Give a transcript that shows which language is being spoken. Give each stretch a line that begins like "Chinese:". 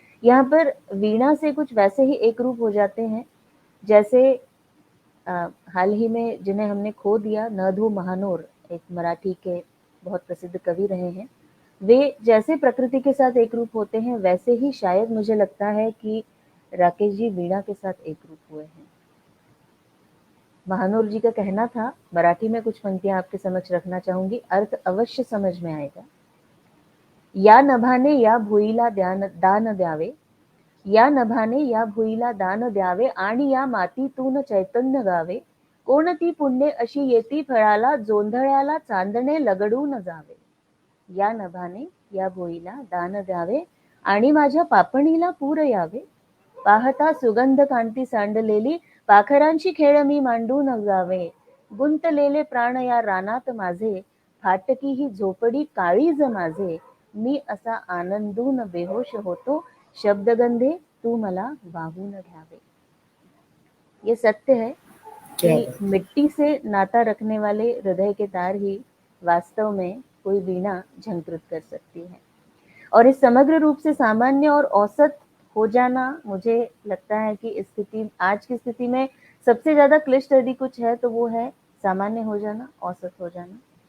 Hindi: यहाँ पर वीणा से कुछ वैसे ही एक रूप हो जाते हैं जैसे हाल ही में जिन्हें हमने खो दिया, नधो महानोर एक मराठी के बहुत प्रसिद्ध कवि रहे हैं, वे जैसे प्रकृति के साथ एक रूप होते हैं, वैसे ही शायद मुझे लगता है कि राकेश जी वीणा के साथ एक रूप हुए हैं। महानोर जी का कहना था, मराठी में कुछ पंक्तियां आपके समक्ष रखना चाहूंगी, अर्थ अवश्य समझ में आएगा।
Marathi: या नभाने या भुईला दान द्यावे, या नभाने या भुईला दान द्यावे आणि या मातीतून चैतन्य गावे, कोणती पुण्ये अशी येती फळाला, जोंधळ्याला चांदणे लगडून जावे। या नभाने या भुईला दान द्यावे आणि माझ्या पापणीला पूर यावे, पाहता सुगंध कांती सांडलेली, पाखरांची खेळ मी मांडून जावे, गुंतलेले प्राण या रानात माझे, फाटकी ही झोपडी काळीज माझे, मी असा आनंदून बेहोश होतो, शब्दगंधे तू मला वाहून घ्यावे।
Hindi: ये सत्य है कि मिट्टी से नाता रखने वाले हृदय के तार ही वास्तव में कोई वीणा झंकृत कर सकती है। और इस समग्र रूप से सामान्य और औसत हो जाना, मुझे लगता है कि इस स्थिति, आज की स्थिति में सबसे ज्यादा क्लिष्ट यदि कुछ है तो वो है सामान्य हो जाना, औसत हो जाना।